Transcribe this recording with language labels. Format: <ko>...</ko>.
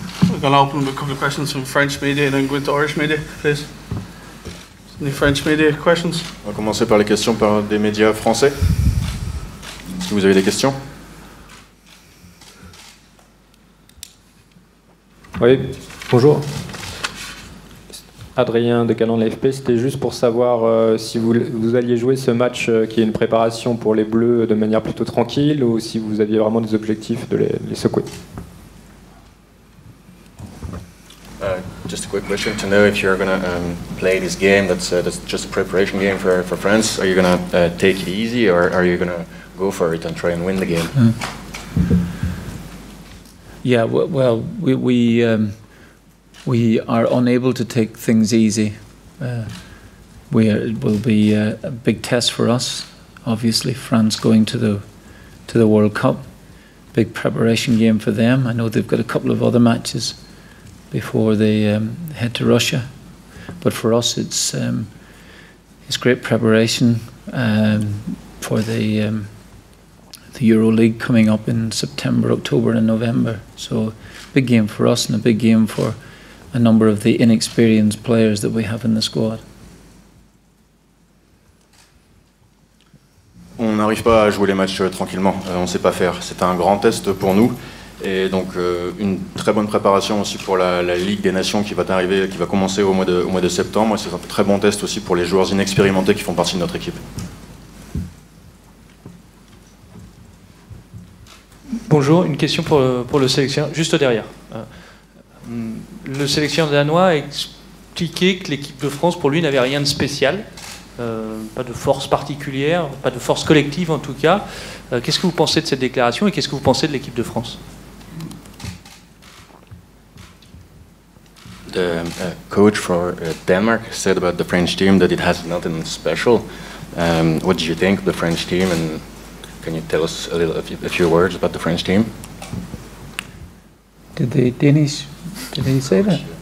<en>We're going to open with a couple of questions from French media and then go into Irish media, please. Any French media questions?</en> <fr>On va commencer par les questions par des médias français. Est-ce que vous avez des questions? Oui, bonjour. Adrien de Canon de l'AFP, c'était juste pour savoir si vous alliez jouer ce match qui est une préparation pour les Bleus de manière plutôt tranquille ou si vous aviez vraiment des objectifs de les secouer.</fr> <en>Just a quick question to know if you're going to play this game that's just a preparation game for France. Are you going to take it easy or are you going to go for it and try and win the game? Yeah, well, we are unable to take things easy. It will be a big test for us. Obviously, France going to the World Cup, big preparation game for them. I know they've got a couple of other matches before they head to Russia, but for us, it's great preparation for the Euro League coming up in September, October, and November. So, big game for us and a big game for a number of the inexperienced players that we have in the squad.</en> <fr>On n'arrive pas à jouer les matchs tranquillement, on ne sait pas faire. C'est un grand test pour nous et donc une très bonne préparation aussi pour la Ligue des Nations qui va commencer au mois de septembre. C'est un très bon test aussi pour les joueurs inexpérimentés qui font partie de notre équipe. Bonjour, une question pour le sélectionneur, juste derrière. Le sélectionneur danois a expliqué que l'équipe de France, pour lui, n'avait rien de spécial, pas de force particulière, pas de force collective en tout cas. Qu'est-ce que vous pensez de cette déclaration et qu'est-ce que vous pensez de l'équipe de France?</fr> <en>The coach for Denmark said about the French team that it has nothing special. What do you think of the French team, and can you tell us a few words about the French team? Did they say that?</en>